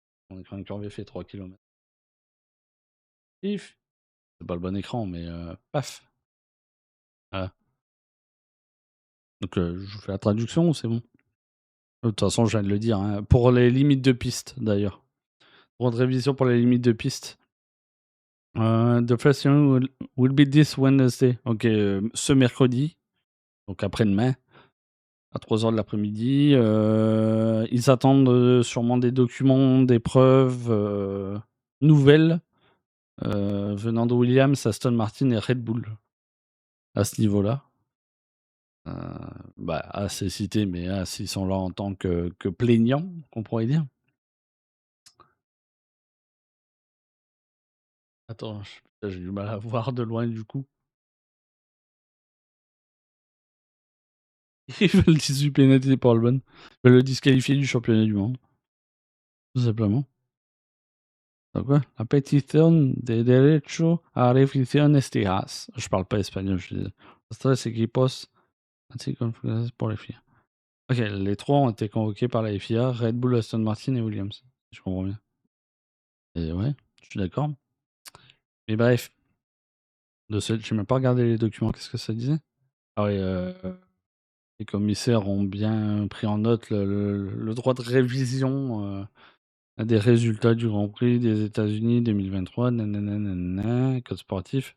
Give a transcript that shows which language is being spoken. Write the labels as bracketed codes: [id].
[fr] Mon écran incurvé fait 3 kilomètres. Pif! C'est pas le bon écran, mais paf! Voilà. Donc je vous fais la traduction ou c'est bon? De toute façon, je viens de le dire, hein. Pour les limites de piste, d'ailleurs. Pour une révision pour les limites de piste. [en] The first hearing will be this Wednesday. [fr] OK, ce mercredi, donc après-demain, à 3 heures de l'après-midi. Ils attendent, sûrement des documents, des preuves, nouvelles, venant de Williams, Aston Martin et Red Bull, à ce niveau-là. Bah, As est cité, mais As, ils sont là en tant que plaignants, qu'on pourrait dire. Attends, putain, j'ai du mal à voir de loin, du coup. Ils veulent 18 pénalités pour Albon. Ils veulent le disqualifier du championnat du monde, tout simplement. Donc quoi? [es] La petición de derecho a revisión este. [fr] Je parle pas espagnol, je suis désolé. [es] Los tres equipos han sido confirmados por la FIA. [fr] OK, les 3 ont été convoqués par la FIA, Red Bull, Aston Martin et Williams. Je comprends bien. Et ouais, je suis d'accord. Mais bref, j'ai même pas regardé les documents, qu'est-ce que ça disait? Ah ouais, les commissaires ont bien pris en note le droit de révision, des résultats du Grand Prix des États-Unis 2023, code sportif.